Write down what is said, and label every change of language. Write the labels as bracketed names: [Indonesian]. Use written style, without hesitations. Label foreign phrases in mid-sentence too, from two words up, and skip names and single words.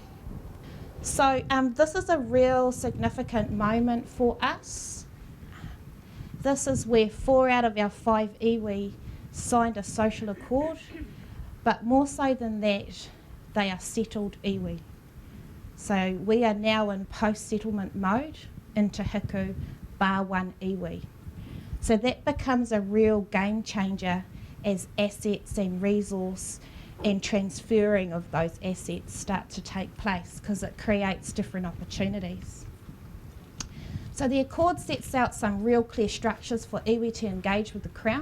[English] So this is a real significant moment for us. This is where 4 out of our 5 iwi signed a social accord, but more so than that, they are settled iwi. So we are now in post-settlement mode into Hiku, bar 1 iwi. So that becomes a real game changer as assets and resource and transferring of those assets start to take place, because it creates different opportunities. So the Accord sets out some real clear structures for iwi to engage with the Crown.